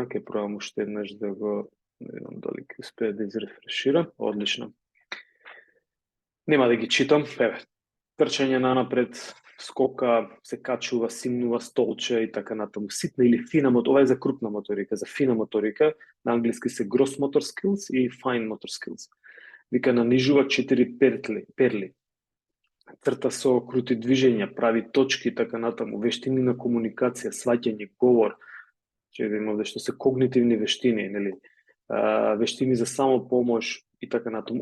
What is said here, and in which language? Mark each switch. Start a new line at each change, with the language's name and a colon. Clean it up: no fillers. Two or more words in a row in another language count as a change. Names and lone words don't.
Macedonian: Ке пробам уште еднаш да го, не знам дали ќе успее да изрефреширам. Одлично. Нема да ги читам. Еве, трчање напред, скока, се качува, симнува, столче и така натаму. Ситна или фина моторика, ова е за крупна моторика, за фина моторика, на англиски се
English: gross motor skills
Macedonian: и
English: fine motor skills.
Macedonian: Вика нанижува 4 перли. Црта со крути движења, прави точки и така натаму, вештини на комуникација, сваќање, говор, че видиме овде што се когнитивни вештини, нели? Вештини за самопомош и така натаму.